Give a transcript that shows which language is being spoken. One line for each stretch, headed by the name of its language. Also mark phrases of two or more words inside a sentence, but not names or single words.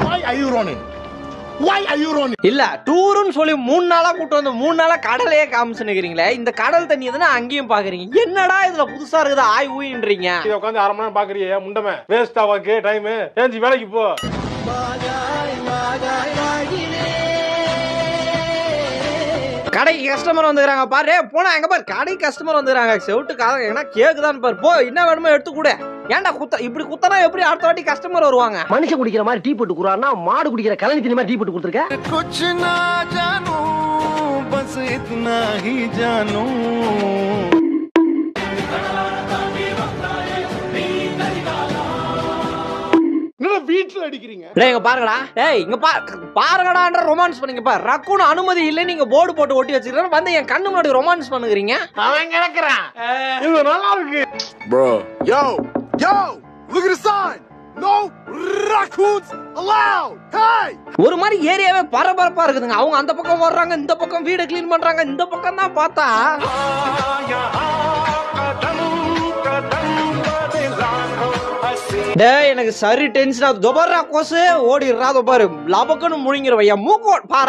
English: are you running? Why are you running?
Tamil: இல்ல டூருன்னு சொல்லி 3 நாளா கூட்டு வந்து 3 நாளா கடலையே காமிச்சுக்கிறீங்களே. இந்த கடல் தண்ணி எதுனா அங்கேயும் பாக்குறீங்க. என்னடா இதுல புதுசா இருக்குது ஆய் ஊயின்றீங்க. இத உட்கார்ந்து 1/2 மணி நேரம் பாக்குறியே முண்டமே வேஸ்டா வாக்கு டைம் ஏஞ்சி வேலைக்கு போ. கடைக்கு கஸ்டமர் வந்துக்கிறாங்க பாரு. போனா எங்க பாரு கடைக்கு கஸ்டமர் வந்துக்கிறாங்க. செவுட்டு காதம் என்ன கேக்குதான்னு பாரு. போ என்ன வேணுமோ எடுத்து கூட. ஏன்டா இப்படி குத்தனா எப்படி அடுத்த வாட்டி கஸ்டமர் வருவாங்க? மனுஷன் குடிக்கிற மாதிரி டீ போட்டு குறான்னா மாடு குடிக்கிற கலனி தண்ணி மாதிரி டீ போட்டு கொடுத்துருக்க.
Hindi: कुछ ना जानू बस इतना ही जानू.
Tamil: வீட்டுல அடிக்கிறீங்க. டேய் இங்க பாருங்கடா. டேய் இங்க பாருங்கடான்ற ரொமான்ஸ் பண்ணீங்க பாரு. ரக்குன்னு அனுமதி இல்ல நீங்க போர்டு போட்டு ஒட்டி வச்சிருக்கீங்க. வந்து என் கண்ணு முன்னாடி ரொமான்ஸ் பண்ணுகிறீங்க. அவன் கிடக்குறான். இது நல்லா இருக்கு.
English: bro Yo, look at the sign. No raccoons allowed. Hey.
Tamil: ஒரு மாதிரி ஏரியாவே பரபரப்பா இருக்குதுங்க. அவங்க அந்த பக்கம் வர்றாங்க, இந்த பக்கம் வீடு க்ளீன் பண்றாங்க. இந்த பக்கம் தான் பார்த்தா டேய் எனக்கு சரி டென்ஷன் ஆகுது. தொபர்ரா கோசு ஓடிடுறா. பாரு லபக்குன்னு முழுங்கிருவ. என் மூக்கு பாரா.